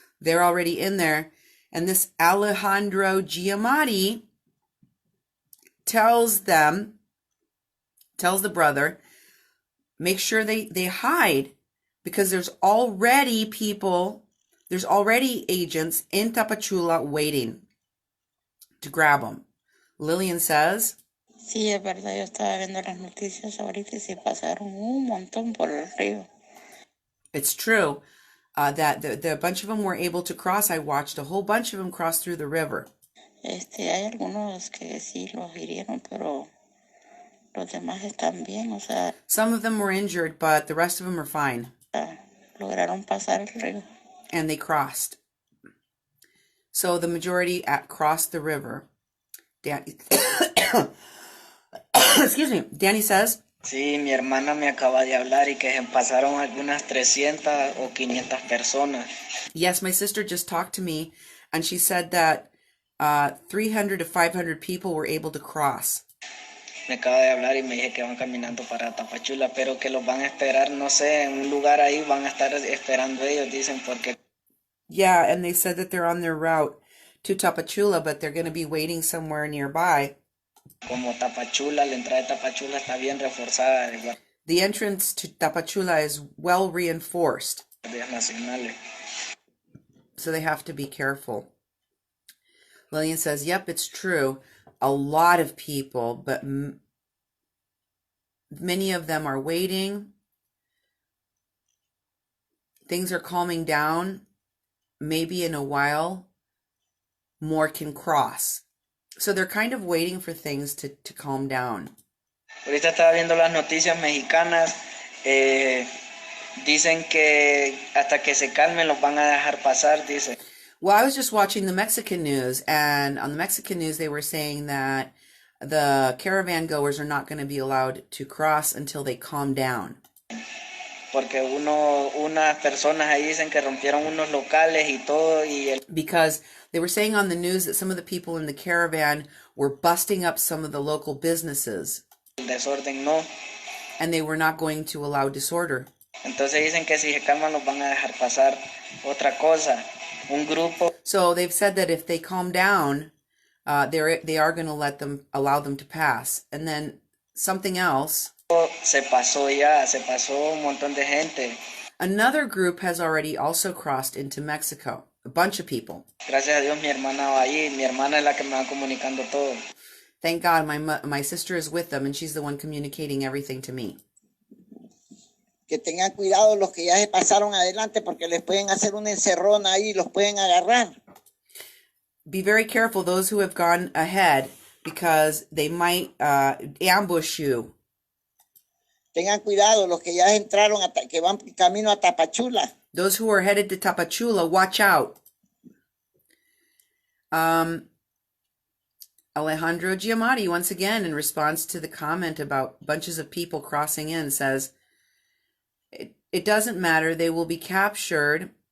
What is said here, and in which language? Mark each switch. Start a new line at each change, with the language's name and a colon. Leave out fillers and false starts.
English: They're already in there. And this Alejandro Giamatti tells the brother, make sure they hide because there's already agents in Tapachula waiting to grab them. Lillian says,
Spanish: Sí, es verdad, yo estaba viendo las noticias ahorita y sí pasaron un montón por el río.
English: it's true that the bunch of them were able to cross. I watched a whole bunch of them cross through the river.
Spanish: Hay algunos que sí los hirieron, pero los demás están bien, o sea,
English: Some of them were injured, but the rest of them are fine.
Spanish: lograron pasar el río.
English: And they crossed. So the majority crossed the river. Excuse me. Danny says,
Spanish: Sí, mi hermana me acaba de hablar y que se pasaron algunas 300 o 500 personas.
English: yes, my sister just talked to me, and she said that 300 to 500 people were able to cross.
Spanish: Me acaba de hablar y me dije que van caminando para Tapachula, pero que los van a esperar, no sé, en un lugar ahí van a estar esperando ellos, dicen, porque...
English: Yeah, and they said that they're on their route to Tapachula, but they're going to be waiting somewhere nearby.
Spanish: Como Tapachula, la entrada de Tapachula está bien reforzada de
English: The entrance to Tapachula is well reinforced,
Spanish: guardias nacionales.
English: so they have to be careful. Lillian says, yep, it's true. A lot of people, but many of them are waiting. Things are calming down. Maybe in a while, more can cross. So they're kind of waiting for things to calm down.
Spanish: Ahorita estaba viendo las noticias mexicanas, dicen que hasta que se calmen los van a dejar pasar, dice.
English: Well, I was just watching the Mexican news, and on the Mexican news, they were saying that the caravan goers are not going to be allowed to cross until they calm down.
Spanish: Porque unas personas ahí dicen que rompieron unos locales y todo,
English: Because they were saying on the news that some of the people in the caravan were busting up some of the local businesses.
Spanish: el desorden no.
English: And they were not going to allow disorder.
Spanish: Entonces dicen que si se calman los van a dejar pasar. Otra cosa, un grupo.
English: So they've said that if they calm down, they are going to allow them to pass. And then something else.
Spanish: Se pasó un montón de gente.
English: Another group has already also crossed into Mexico. A bunch of people.
Spanish: Gracias a Dios mi hermana va allí. Mi hermana es la que me va comunicando todo.
English: Thank God my sister is with them and she's the one communicating everything to me.
Spanish: Que tengan cuidado los que ya se pasaron adelante porque les pueden hacer una encerrona ahí y los pueden agarrar.
English: Be very careful those who have gone ahead because they might ambush you.
Spanish: Tengan cuidado los que ya entraron, que van camino a Tapachula.
English: Those who are headed to Tapachula, watch out. Alejandro Giamatti, once again, in response to the comment about bunches of people crossing in, says, it doesn't matter. They will be captured.